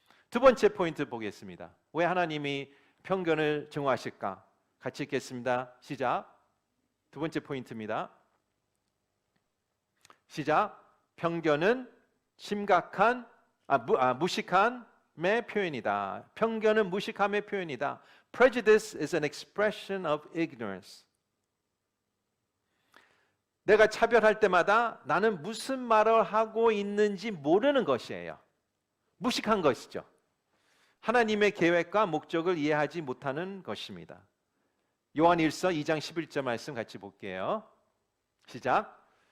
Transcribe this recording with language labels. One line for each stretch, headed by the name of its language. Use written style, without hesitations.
Korean: 두 번째 포인트 보겠습니다. 왜 하나님이 편견을 증오하실까? 같이 읽겠습니다. 시작. 두 번째 포인트입니다. 시작. 편견은 심각한 무식함의 표현이다. 편견은 무식함의 표현이다.
English: Prejudice is an expression of ignorance.
Korean: 내가 차별할 때마다 나는 무슨 말을 하고 있는지 모르는 것이에요. 무식한 것이죠. 하나님의 계획과 목적을 이해하지 못하는 것입니다. 요한일서 2장 11절 말씀 같이 볼게요. 시작.